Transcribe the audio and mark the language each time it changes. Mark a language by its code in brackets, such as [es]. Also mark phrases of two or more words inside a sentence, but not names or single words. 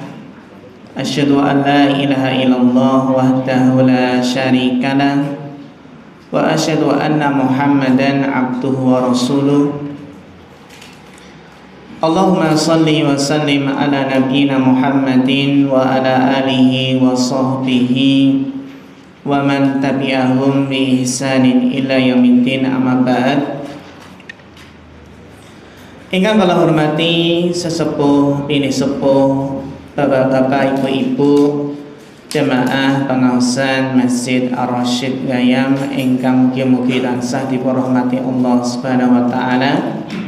[ar] أشهد أن لا إله إلا الله وحده لا شريك له وأشهد أن محمدا عبده ورسوله. اللهم صل وسلم على نبينا محمد وعلى آله وصحبه ومن تبعهم بإحسان إلى يوم الدين، أما بعد. [jv] Ingkang kula hormati sesepuh bini sepuh, bapak-bapak, ibu-ibu, jemaah pengaosan Masjid Ar-Rasyid Gayam ingkang mugi-mugi tansah dipunrahmati [ar] الله سبحانه وتعالى.